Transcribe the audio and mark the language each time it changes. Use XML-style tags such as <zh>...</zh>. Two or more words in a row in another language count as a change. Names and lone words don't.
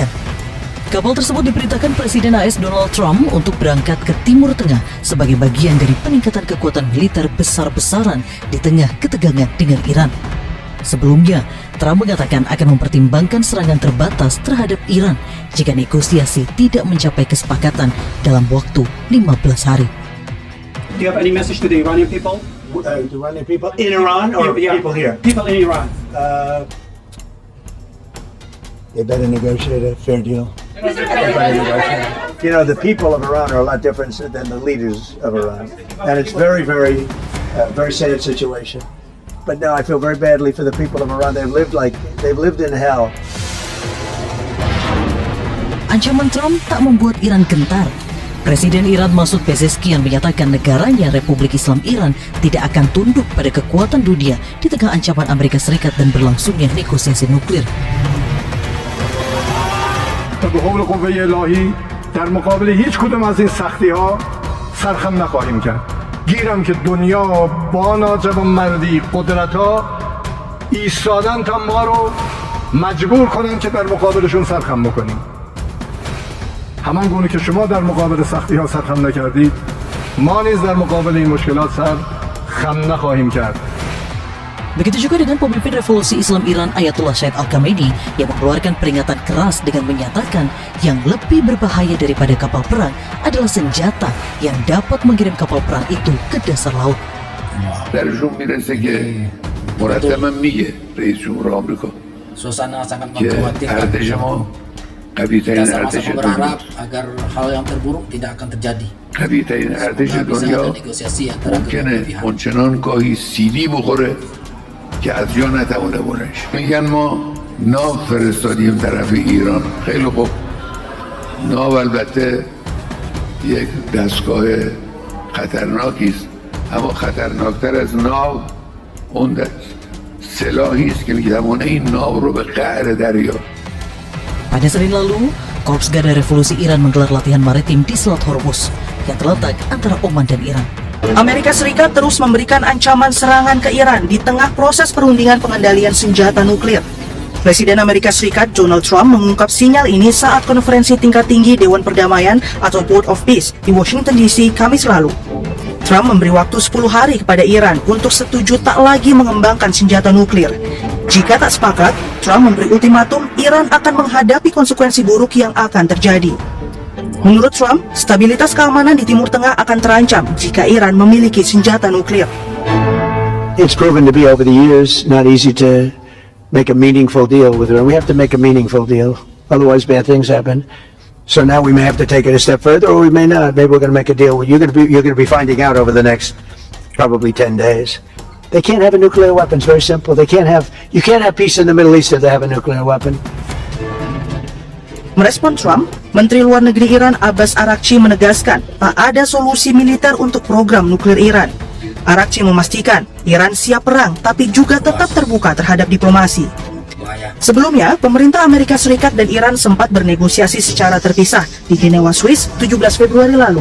<id>Kapal tersebut diperintahkan Presiden AS Donald Trump untuk berangkat ke Timur Tengah sebagai bagian dari peningkatan kekuatan militer besar-besaran di tengah ketegangan dengan Iran. Sebelumnya, Trump mengatakan akan mempertimbangkan serangan terbatas terhadap Iran jika negosiasi tidak mencapai kesepakatan dalam waktu 15 hari.</id> <en>Do you have any message to the Iranian people? The Iranian people in Iran or people here? People in Iran. They better negotiate a fair deal. You know, the people of Iran are a lot different than the leaders of Iran, and it's very sad situation. But no, I feel very badly for the people of Iran. They've lived in hell.</en> <id>Ancaman Trump tak membuat Iran gentar. Presiden Iran Masoud Pezeshkian menyatakan negaranya Republik Islam Iran tidak akan tunduk pada kekuatan dunia di tengah ancaman Amerika Serikat dan berlangsungnya negosiasi nuklir.</id> <fa>به قول قوه الهی در مقابل هیچ کدوم از این سختی ها سرخم نخواهیم کرد. گیرم که دنیا با ناجوانمردی قدرت ها ایستادن تا ما رو مجبور کنن که در مقابلشون سرخم بکنیم. همان گونه که شما در مقابل سختی ها سرخم نکردید، ما نیز در مقابل این مشکلات سرخم نخواهیم کرد.</fa> <id>Begitu juga dengan pemimpin revolusi Islam Iran Ayatollah Said Al-Khamenei yang mengeluarkan peringatan keras dengan menyatakan yang lebih berbahaya daripada kapal perang adalah senjata yang dapat mengirim kapal perang itu ke dasar laut.</id> <fa>درشون میرسه که مرتبا میگه رئیس جمهور آمریکا</fa> <id>Suasana sangat</id> <fa>که</fa> <id>mengkhawatirkan.</id> <fa>ارتش ما قوی</fa> <id>Kita</id> <fa>ترین</fa> <id>sama-sama</id> <fa>ارتش</fa> <id>berharap</id> <fa>دنیا</fa> <id>agar hal yang terburuk tidak akan terjadi.</id> <fa>قوی ترین ارتش</fa> <id>Semoga bisa ada</id> <fa>دنیا</fa> <id>negosiasi antara kedua</id> <fa>ممکنه</fa> <id>pihak.</id> <fa>اونچنان گاهی سیلی بخوره که از جا نتوانه بلنش. میگن ما ناو فرستادیم طرف ایران. خیلی خوب، ناو البته یک دستگاه خطرناکی است، اما خطرناکتر از ناو اون سلاحی است که میتوانه این ناو رو به قعر دریا.</fa> <id>Pada Senin lalu, Korps Garda Revolusi Iran menggelar latihan maritim di Selat Hormuz yang terletak antara Oman dan Iran. Amerika Serikat terus memberikan ancaman serangan ke Iran di tengah proses perundingan pengendalian senjata nuklir. Presiden Amerika Serikat Donald Trump mengungkap sinyal ini saat konferensi tingkat tinggi Dewan Perdamaian atau Board of Peace di Washington DC Kamis lalu. Trump memberi waktu 10 hari kepada Iran untuk setuju tak lagi mengembangkan senjata nuklir. Jika tak sepakat, Trump memberi ultimatum Iran akan menghadapi konsekuensi buruk yang akan terjadi. Menurut Trump, stabilitas keamanan di Timur Tengah akan terancam jika Iran memiliki senjata nuklir.</id> <en>It's proven to be over the years not easy to make a meaningful deal with Iran. We have to make a meaningful deal, otherwise bad things happen. So now we may have to take it a step further, or we may not. Maybe we're going to make a deal. You're going to be finding out over the next probably 10 days. They can't have a nuclear weapon. It's very simple. You can't have peace in the Middle East if they have a nuclear weapon.</en> <id>Merespon Trump, Menteri Luar Negeri Iran Abbas Araghchi menegaskan tak ada solusi militer untuk program nuklir Iran. Araghchi memastikan Iran siap perang tapi juga tetap terbuka terhadap diplomasi. Sebelumnya, pemerintah Amerika Serikat dan Iran sempat bernegosiasi secara terpisah di Jenewa, Swiss 17 Februari lalu.</id>